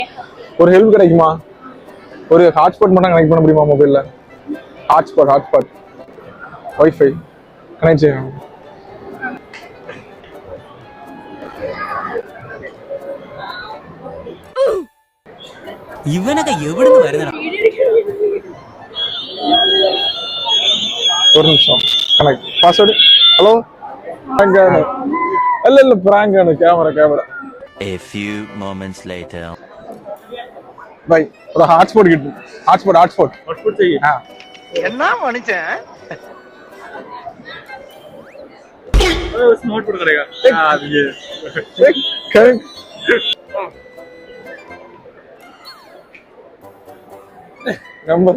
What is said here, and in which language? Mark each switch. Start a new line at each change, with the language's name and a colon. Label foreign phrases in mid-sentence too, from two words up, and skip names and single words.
Tamil: ஒரு ஹெல்ப் கிடைக்குமா? ஒரு ஹாட்ஸ்பாட் மட்டும் கனெக்ட் பண்ண முடியுமா மொபைல்ல?
English: hotspot wifi connect
Tamil: செய்யணும்.
Malayalam: ഇവനൊക്കെ എവിടുന്ന് വരുന്നടാ?
Tamil: ஒரு நிமிஷம்
English: connect password. hello prank
Malayalam: ആണ്. അല്ല പ്രാങ്ക് ആണ്. ക്യാമറ.
English: A few moments later.
Malayalam: ബൈ. ഒരു ഹോട്ട്സ്പോട്ട് കിട്ടും. ഹോട്ട്സ്പോട്ട് ചെയ്യും. ആ എന്നാ മണിച്ചൻ
English: smart phone
Malayalam: കടയാ
English: connect number